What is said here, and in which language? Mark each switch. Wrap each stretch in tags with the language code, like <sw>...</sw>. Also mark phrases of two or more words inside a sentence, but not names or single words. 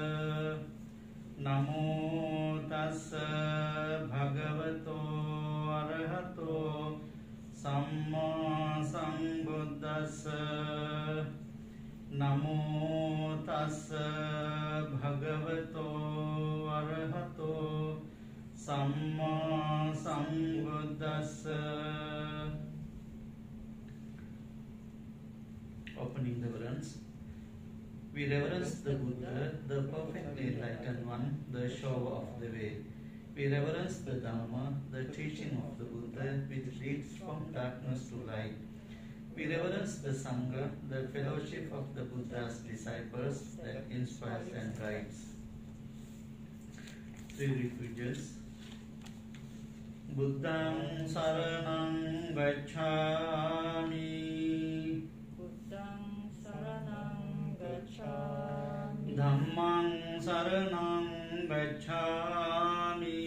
<pi>Namo tassa bhagavato arahato samma sambuddhassa. Namo tassa bhagavato arahato samma sambuddhassa.</pi> <en>Opening the reverence. We reverence the Buddha, the perfectly enlightened one, the shower of the way. We reverence the Dhamma, the teaching of the Buddha, which leads from darkness to light. We reverence the Sangha, the fellowship of the Buddha's disciples that inspires and guides. Three refuges.</en> <pi>Buddhang saranang gacchami. Buddhang saranang gacchami. Dhammang saranang gacchami.</pi>